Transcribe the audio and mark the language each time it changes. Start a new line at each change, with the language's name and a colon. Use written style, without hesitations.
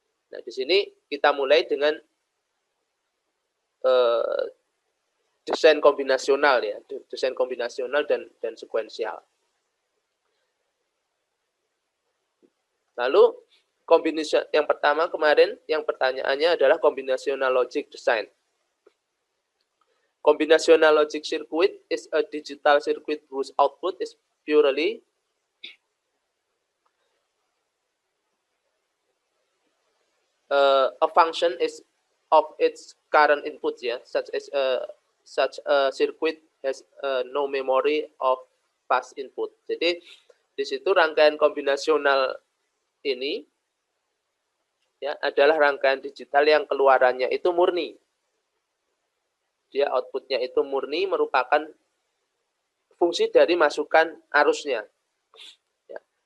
Indonesian: Nah, di sini kita mulai dengan desain kombinasional, ya, desain kombinasional dan sekuensial. Lalu kombinasi yang pertama kemarin, yang pertanyaannya adalah combinational logic design.
English: Combinational logic circuit is a digital circuit whose output is purely a function is of its current input, ya, such a circuit has no memory of past input.
Indonesian: Jadi di situ rangkaian kombinasional ini, ya, adalah rangkaian digital yang keluarannya itu murni. Dia outputnya itu murni, merupakan fungsi dari masukan arusnya. Ya.